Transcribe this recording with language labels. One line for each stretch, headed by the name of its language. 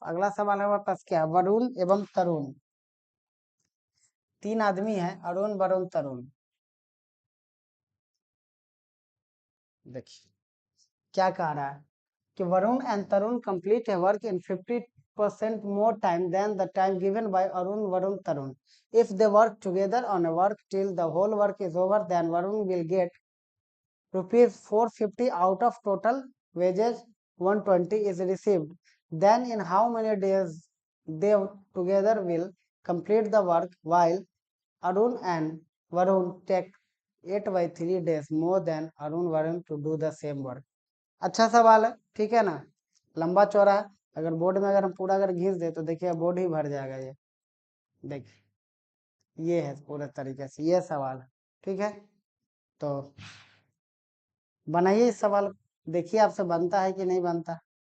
Hindi: अगला सवाल हमारे पास क्या है? वरुण एवं तरुण, 3 आदमी हैं, अरुण वरुण तरुण। देखिए क्या कह रहा है कि
English: Varun and Tarun complete a work in 50% more time than the time given by Arun Varun Tarun. If they work together on a work till the whole work is over, then Varun will get rupees 450 out of total wages 120 is received. Then in how many days they together will complete the work, while Arun and Varun take 8 by 3 days more than Arun Varun to do the same work.
Hindi: अच्छा सवाल है, ठीक है ना, लंबा चौड़ा है। अगर बोर्ड में अगर हम पूरा अगर घिस दे तो देखिए बोर्ड ही भर जाएगा। ये देखिए, ये है पूरे तरीके से ये सवाल है। ठीक है, तो बनाइए इस सवाल, देखिए आपसे बनता है कि नहीं बनता।